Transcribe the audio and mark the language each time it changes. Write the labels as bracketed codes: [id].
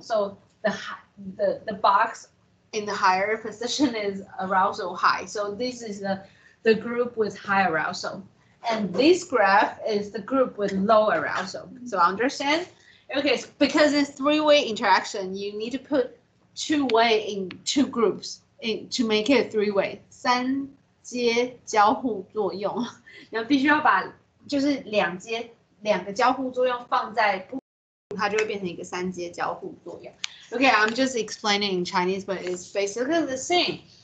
[en] So the box in the higher position is arousal high. So this is the group with high arousal. And this graph is the group with low arousal. So understand? Okay, so because it's three-way interaction, you need to put two-way in two groups to make it three-way. [zh] 三阶交互作用，然后必须要把就是两个交互作用放在不，它就会变成一个三阶交互作用。 [en] Okay, I'm just explaining in Chinese, but it's basically the same.